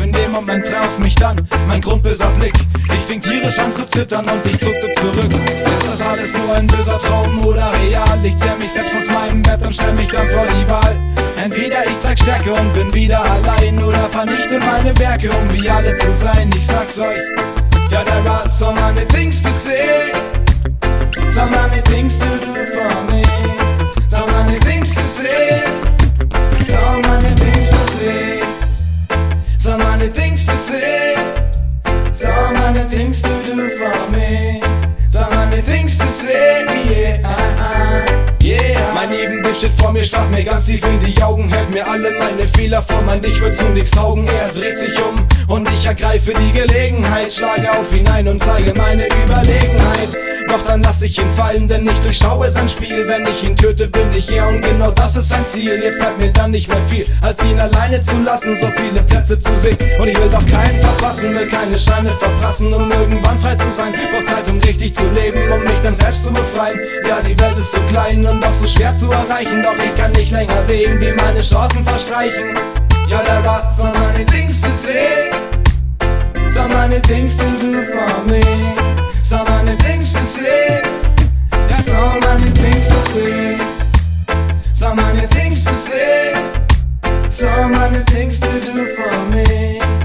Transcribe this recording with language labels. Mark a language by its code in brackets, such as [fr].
[de] In dem Moment traf mich dann mein grundböser Blick. Ich fing tierisch an zu zittern und ich zuckte zurück. Ist das alles nur ein böser Traum oder real? Ich zerr mich selbst aus meinem Bett und stell mich dann vor die Wahl. Entweder ich zeig Stärke und bin wieder allein, oder vernichte meine Werke, um wie alle zu sein. Ich sag's euch, ja, [en] there are so many things to say. So many things to do for me. So many things to say. So many things to say. So many things to say. So many things to do for me. So many things to say, yeah. [de] Mein Ebenbild steht vor mir, starrt mir ganz tief in die Augen, hält mir alle meine Fehler vor, mein Dich wird zu nix taugen. Er dreht sich um und ich ergreife die Gelegenheit, schlage auf ihn ein und zeige meine Überlegenheit. Doch dann lass ich ihn fallen, denn ich durchschaue sein Spiel. Wenn ich ihn töte, bin ich er und genau das ist sein Ziel. Jetzt bleibt mir dann nicht mehr viel, als ihn alleine zu lassen, so viele Plätze zu sehen. Und ich will doch keinen verpassen, will keine Scheine verprassen, um irgendwann frei zu sein. Braucht Zeit, um richtig zu leben, um mich dann selbst zu befreien. Ja, die Welt ist so klein und doch so schwer zu erreichen. Doch ich kann nicht länger sehen, wie meine Chancen verstreichen. [en] Ja, there are so many things to say. So many things to do for me. So many things to say. Yeah, so many things to say. So many things to say. So many things to do for me.